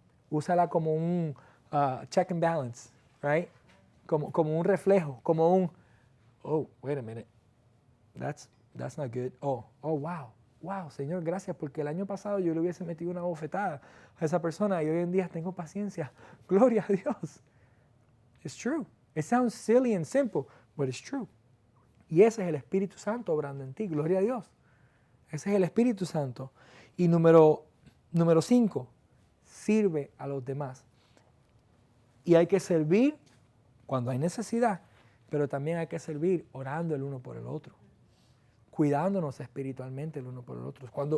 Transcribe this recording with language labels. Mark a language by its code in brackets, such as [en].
[es] Úsala como un check and balance, [en] right? [es] Como un reflejo, como un, [en] oh, wait a minute, that's not good. [es] Oh, wow, Señor, gracias, porque el año pasado yo le hubiese metido una bofetada a esa persona y hoy en día tengo paciencia. Gloria a Dios. [en] It's true. It sounds silly and simple, but it's true. [es] Y ese es el Espíritu Santo obrando en ti. Gloria a Dios. Ese es el Espíritu Santo. Y número 5, sirve a los demás. Y hay que servir cuando hay necesidad, pero también hay que servir orando el uno por el otro, cuidándonos espiritualmente el uno por el otro.